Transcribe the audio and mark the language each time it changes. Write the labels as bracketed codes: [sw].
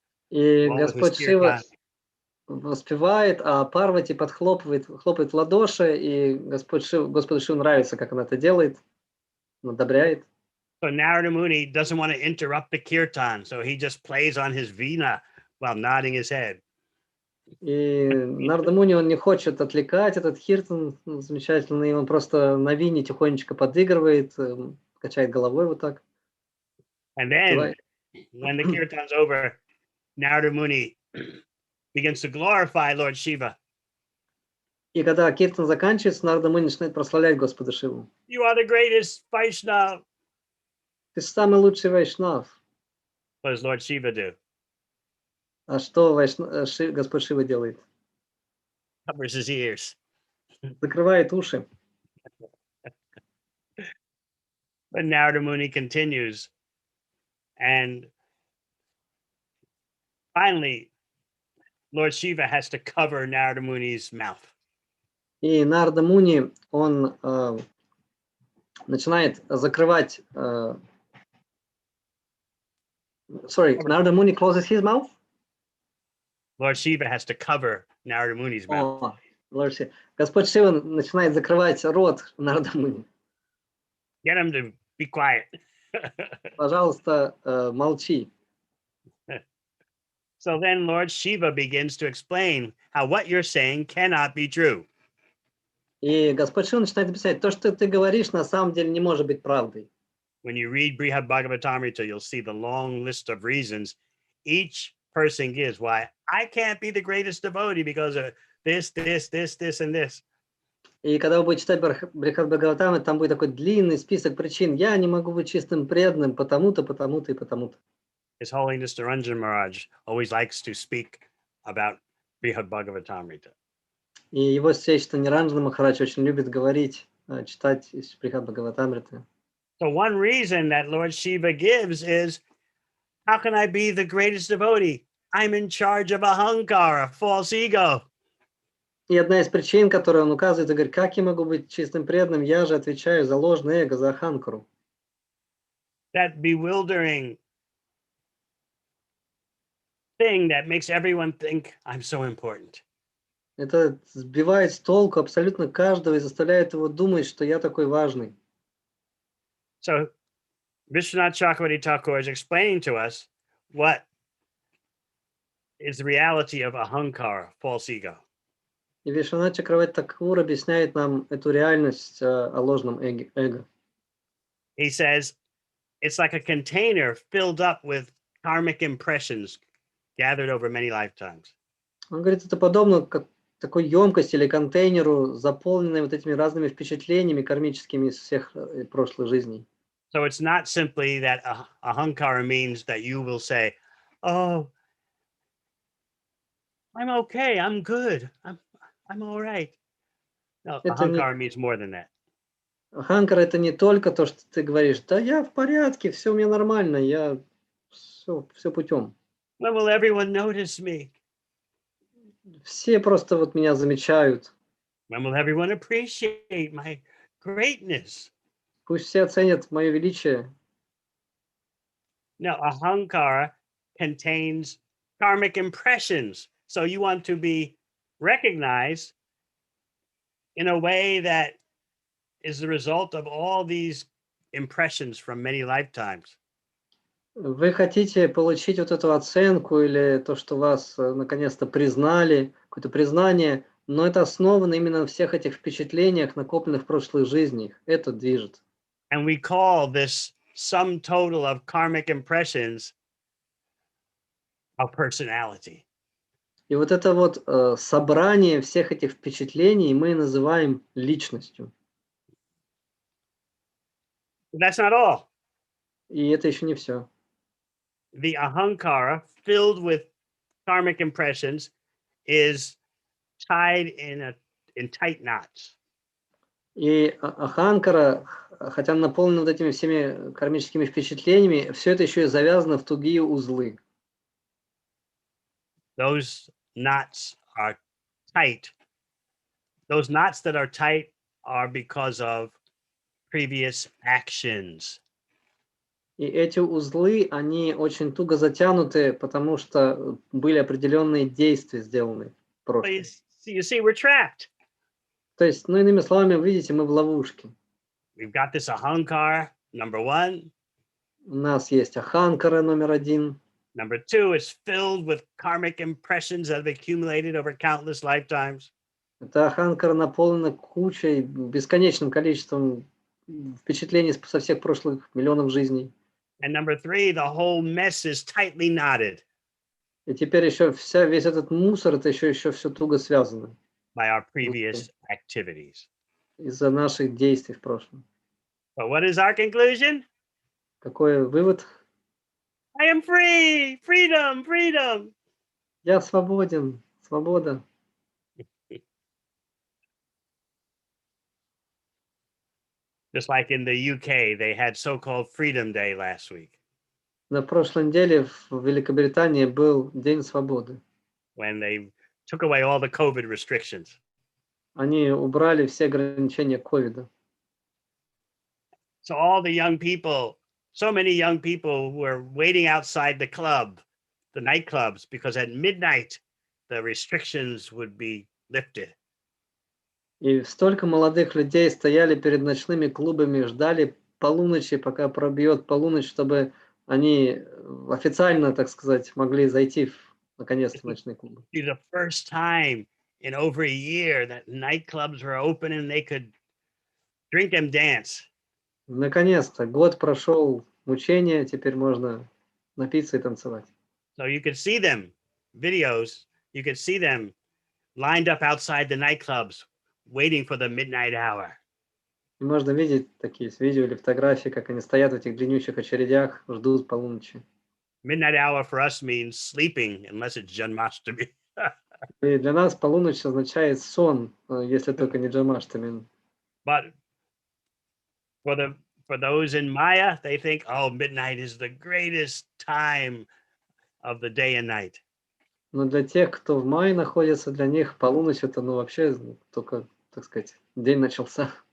[ru] И [en] along with his [ru] Господь Шива [en] kirtan. [ru] воспевает, а Парвати хлопает в ладоши, и Господу Шиву нравится, как она это делает, он одобряет. [en] So Narada Muni doesn't want to interrupt the kirtan, so he just plays on his veena while nodding his head. [ru] И Нарада Муни, он не хочет отвлекать этот киртан замечательный, он просто на вине тихонечко подыгрывает, качает головой вот так. [en] And then [ru] Кивает. [en] when the kirtan's over, Narada Muni begins to glorify Lord Shiva. [ru] И когда киртан заканчивается, Нарада Муни начинает прославлять Господа Шиву. [en] You are the greatest Vaishnava. [ru] Ты самый лучший вайшнав. [en] What does Lord Shiva do? [ru] А что Господь Шива делает? [en] Covers his ears. [ru] Закрывает уши. [en] But Narada Muni continues. And finally, Lord Shiva has to cover Narada Muni's mouth. [ru] И Нарада Муни, он начинает закрывать... [en] Sorry, Narada Muni closes his mouth? Lord Shiva has to cover Narada Muni's mouth. О, Lord Shiva. [ru] Господь Шива начинает закрывать рот Нарада Муни. [en] Get him to be quiet. [ru] Пожалуйста, молчи. [en] So then Lord Shiva begins to explain how what you're saying cannot be true. [ru] И Господь Шива начинает объяснять, то, что ты говоришь, на самом деле не может быть правдой. [en] When you read Brihad Bhagavatamrita, you'll see the long list of reasons, each person gives. Why I can't be the greatest devotee because of this, and this. [ru] И когда вы будете читать Брихат Бхагаватамы, там будет такой длинный список причин. Я не могу быть чистым преданным потому-то, потому-то и потому-то. [en] His Holiness Niranjan Maharaj always likes to speak about Brihad Bhagavatamrita. [ru] И его Сейшта Ниранджана Махарадж очень любит говорить, читать из Брихат Бхагаватамриты. [en] So one reason that Lord Shiva gives is, how can I be the greatest devotee? I'm in charge of ahankara, false ego. [ru] И одна из причин, которую он указывает, и говорит, как я могу быть чистым преданным, я же отвечаю за ложное эго, за аханкару. [en] That bewildering thing that makes everyone think I'm so important. [ru] Это сбивает с толку абсолютно каждого и заставляет его думать, что я такой важный. [en] So Vishwanath Chakravarti Thakur is explaining to us what is the reality of ahankara, false ego. [ru] И Вишванат Чакраварти Такур объясняет нам эту реальность о ложном эго. [en] He says it's like a container filled up with karmic impressions gathered over many lifetimes. [ru] Он говорит, это подобно как такой емкости или контейнеру, заполненной вот этими разными впечатлениями кармическими из всех прошлых жизней. [en] So it's not simply that ahankara means that you will say, "Oh, I'm okay, I'm good, I'm all right." No, [ru] Это не [en] ahankara means more than that. [ru] аханкара, это не только то, что ты говоришь, да я в порядке, все у меня нормально, я все путем. [en] When will everyone notice me? [ru] Все просто вот меня замечают. [en] When will everyone appreciate my greatness? [ru] Пусть все оценят мое величие. [en] No, ahankara contains karmic impressions. So you want to be recognized in a way that is the result of all these impressions from many lifetimes. [ru] Вы хотите получить вот эту оценку или то, что вас наконец-то признали, какое-то признание, но это основано именно на всех этих впечатлениях, накопленных в прошлых жизнях. Это движет. [en] And we call this sum total of karmic impressions a personality. [ru] И вот это вот собрание всех этих впечатлений мы называем личностью. [en] But that's not all. [ru] И это еще не все. [en] The ahankara filled with karmic impressions is tied in tight knots. [ru] И аханкара, хотя наполнена вот этими всеми кармическими впечатлениями, все это еще и завязано в тугие узлы. [en] Those knots are tight. Those knots that are tight are because of previous actions. [ru] И эти узлы, они очень туго затянуты, потому что были определенные действия сделаны в [en] So [ru] прошлом. [en] you see, we're trapped. [ru] То есть, ну, иными словами, вы видите, мы в ловушке. [en] We've got this ahankara, number one. [ru] У нас есть аханкара номер один. [en] Number two, it's filled with karmic impressions that have accumulated over countless lifetimes. [ru] Это аханкара наполнена кучей, бесконечным количеством впечатлений со всех прошлых миллионов жизней. [en] And number three, the whole mess is tightly knotted [ru] И теперь еще весь этот мусор, это еще все туго связано [en] by our previous activities. [ru] из-за наших действий в прошлом. [en] So what is our conclusion? [ru] Какой вывод? [en] I am free, freedom, freedom. [ru] Я свободен, свобода. [en] Just like in the UK, they had so-called Freedom Day last week. [ru] На прошлой неделе в Великобритании был День свободы. [en] When they took away all the COVID restrictions. [ru] Они убрали все ограничения ковида. [en] So all the young people, so many young people were waiting outside the club, the nightclubs, because at midnight the restrictions would be lifted. [ru] И столько молодых людей стояли перед ночными клубами, ждали полуночи, пока пробьет полуночь, чтобы они официально, так сказать, могли зайти наконец-то в ночные клубы. [en] It was the first time in over a year that nightclubs were open and they could drink and dance. [ru] Наконец-то год прошел мучения, теперь можно напиться и танцевать. [en] So So you could see them, videos, you could see them lined up outside the nightclubs, waiting for the midnight hour. [ru] И можно видеть такие видео или фотографии, как они стоят в этих длиннющих очередях, ждут полуночи. [en] Midnight hour for us means sleeping, unless it's Janmashtami. [ru] И для нас полуночь означает сон, если только не Джамаштами. [en] But for those in Maya, they think, oh, midnight is the greatest time of the day and night. [ru] Но для тех, кто в мае находится, для них полуночь это, ну, вообще только, так сказать, день начался.